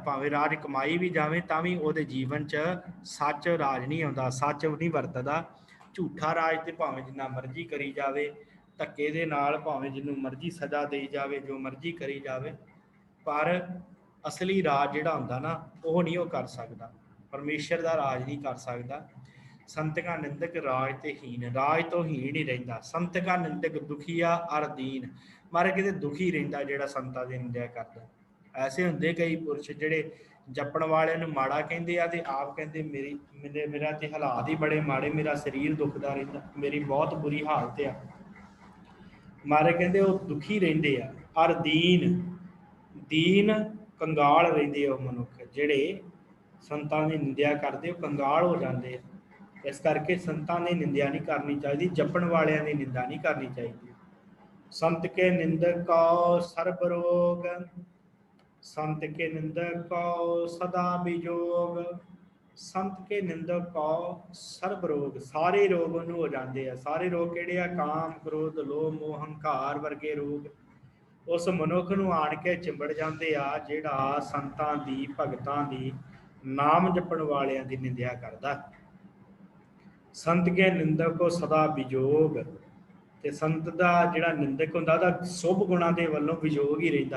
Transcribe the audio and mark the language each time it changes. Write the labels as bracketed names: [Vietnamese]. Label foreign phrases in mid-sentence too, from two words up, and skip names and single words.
[Punjabi] ਭਾਵੇਂ ਰਾਜ ਕਮਾਈ ਵੀ ਜਾਵੇ ਤਾਂ ਵੀ ਉਹਦੇ ਜੀਵਨ 'ਚ ਸੱਚ ਰਾਜ ਨਹੀਂ ਆਉਂਦਾ, ਸੱਚ ਨਹੀਂ ਵਰਤਦਾ। ਝੂਠਾ ਰਾਜ ਤੇ ਭਾਵੇਂ ਜਿੰਨਾ ਮਰਜ਼ੀ ਕਰੀ ਜਾਵੇ, ਧੱਕੇ ਦੇ ਨਾਲ ਭਾਵੇਂ ਜਿਹਨੂੰ ਮਰਜ਼ੀ ਸਜ਼ਾ ਦੇਈ ਜਾਵੇ, ਜੋ ਮਰਜ਼ੀ ਕਰੀ ਜਾਵੇ, ਪਰ ਅਸਲੀ ਰਾਜ ਜਿਹੜਾ ਹੁੰਦਾ ਨਾ, ਉਹ ਨਹੀਂ ਉਹ ਕਰ ਸਕਦਾ, ਪਰਮੇਸ਼ਰ ਦਾ ਰਾਜ ਨਹੀਂ ਕਰ ਸਕਦਾ। [Hindi] संत का निंदक राज ते हीन, राज तो हीन ही रहिंदा। संत का निंदक दुखिया अर दीन, [Punjabi] ਮਾਰੇ ਕਿਤੇ ਦੁਖੀ ਰਹਿੰਦਾ ਜਿਹੜਾ ਸੰਤਾਂ ਦੀ ਨਿੰਦਾ ਕਰਦਾ। ਐਸੇ ਹੁੰਦੇ ਕਈ ਪੁਰਸ਼ ਜਿਹੜੇ ਜਪਣ ਵਾਲਿਆਂ ਨੂੰ ਮਾੜਾ ਕਹਿੰਦੇ ਆ ਤੇ ਆਪ ਕਹਿੰਦੇ ਮੇਰਾ ਤੇ ਹਾਲਾਤ ਹੀ ਬੜੇ ਮਾੜੇ, ਮੇਰਾ ਸਰੀਰ ਦੁਖਦਾ ਰਹਿੰਦਾ, ਮੇਰੀ ਬਹੁਤ ਬੁਰੀ ਹਾਲਤ ਆ। ਮਾਰੇ ਕਹਿੰਦੇ ਉਹ ਦੁਖੀ ਰਹਿੰਦੇ ਆ। ਅਰ ਦੀਨ, ਦੀਨ ਕੰਗਾਲ ਰਹਿੰਦੇ ਆ ਉਹ ਮਨੁੱਖ ਜਿਹੜੇ ਸੰਤਾਂ ਦੀ ਨਿੰਦਿਆ ਕਰਦੇ, ਉਹ ਕੰਗਾਲ ਹੋ ਜਾਂਦੇ ਆ। ਇਸ ਕਰਕੇ ਸੰਤਾਂ ਦੀ ਨਿੰਦਿਆ ਨਹੀਂ ਕਰਨੀ ਚਾਹੀਦੀ, ਜਪਣ ਵਾਲਿਆਂ ਦੀ ਨਿੰਦਾ ਨਹੀਂ ਕਰਨੀ ਚਾਹੀਦੀ। [Hindi] संत के निंदक कउ सरब रोग, संत के निंदक को सदा विजोग, संत के निंदक को सर्ब रोग, सारे रोग [Punjabi] ਉਹਨੂੰ ਹੋ ਜਾਂਦੇ ਆ। ਸਾਰੇ ਰੋਗ ਕਿਹੜੇ ਆ? ਕਾਮ, ਕ੍ਰੋਧ, ਲੋਭ, ਮੋਹ, ਹੰਕਾਰ ਵਰਗੇ ਰੋਗ ਉਸ ਮਨੁੱਖ ਨੂੰ ਆਣ ਕੇ ਚਿੰਬੜ ਜਾਂਦੇ ਆ ਜਿਹੜਾ ਸੰਤਾਂ ਦੀ, ਭਗਤਾਂ ਦੀ, ਨਾਮ ਜਪਣ ਵਾਲਿਆਂ ਦੀ ਨਿੰਦਿਆ ਕਰਦਾ। [Hindi] संत के निंदक को सदा विजोग, [Punjabi] ਤੇ ਸੰਤ ਦਾ ਜਿਹੜਾ ਨਿੰਦਕ ਹੁੰਦਾ ਉਹਦਾ ਸ਼ੁਭ ਗੁਣਾਂ ਦੇ ਵੱਲੋਂ ਵਿਜੋਗ ਹੀ ਰਹਿੰਦਾ।